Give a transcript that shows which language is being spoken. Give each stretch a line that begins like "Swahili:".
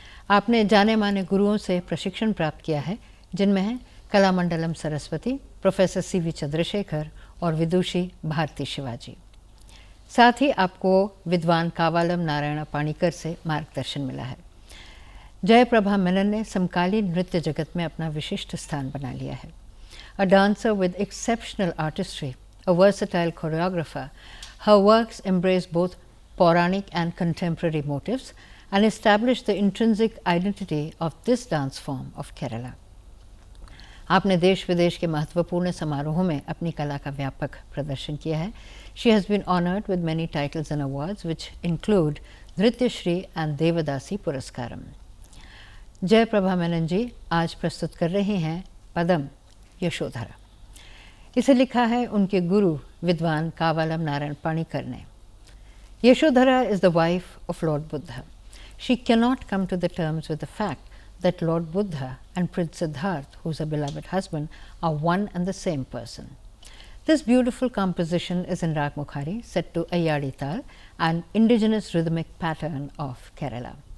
Hindi: आपने जाने माने गुरुओं से प्रशिक्षण प्राप्त किया है, जिनमें हैं कलामंडलम सरस्वती, प्रोफेसर CV चंद्रशेखर और विदुषी भारती शिवाजी। साथ ही आपको विद्वान कावालम नारायण पाणिकर से मार्गदर्शन मिला है। जयप्रभा मेनन ने समकालीन नृत्य जगत में अपना विशिष्ट स्थान बना लिया है।
English: A dancer with exceptional artistry, a versatile choreographer, her works embrace both Puranic and contemporary motifs and establish the intrinsic identity of this dance form of Kerala.
Hindi: आपने देश विदेश के महत्वपूर्ण समारोहों में अपनी कला का व्यापक प्रदर्शन किया है।
English: She has been honored with many titles and awards which include Nritya Shri and Devadasi Puraskaram.
Hindi: जयप्रभा मेनन जी आज प्रस्तुत कर रहे हैं पदम यशोधरा। इसे लिखा है उनके गुरु विद्वान कावालम नारायण पाणिकर ने।
English: Yashodhara is the wife of Lord Buddha. She cannot come to the terms with the fact that Lord Buddha and Prince Siddharth, who is her beloved husband, are one and the same person. This beautiful composition is in Rag Mukhari, set to Ayadi Tal, an indigenous rhythmic pattern of Kerala.